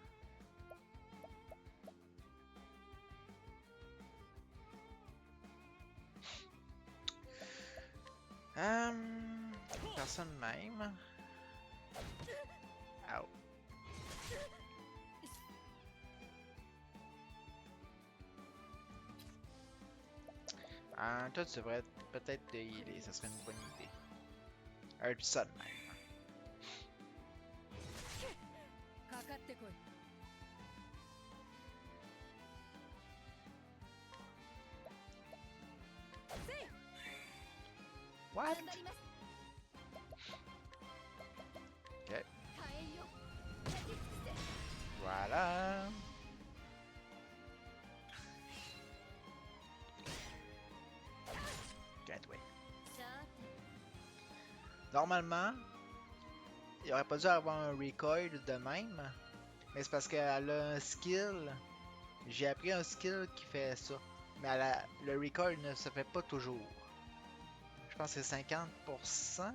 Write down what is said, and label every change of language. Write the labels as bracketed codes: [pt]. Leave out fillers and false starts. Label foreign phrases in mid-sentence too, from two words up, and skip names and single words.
[fr] Personne même. Ow. Toi, tu devrais peut-être te healer, ça serait une bonne idée. Un son même. [ja] かかってこい [en] What? [ja] 頑張ります [fr] Ok. [ja] 火炎よ焼き尽くせ [fr] Voilà. [en] Can't wait. [ja] さて [fr] Normalement, il aurait pas dû avoir un recoil de même. Mais c'est parce qu'elle a un skill. J'ai appris un skill qui fait ça. Mais le recoil ne se fait pas toujours. Je pense que c'est 50%.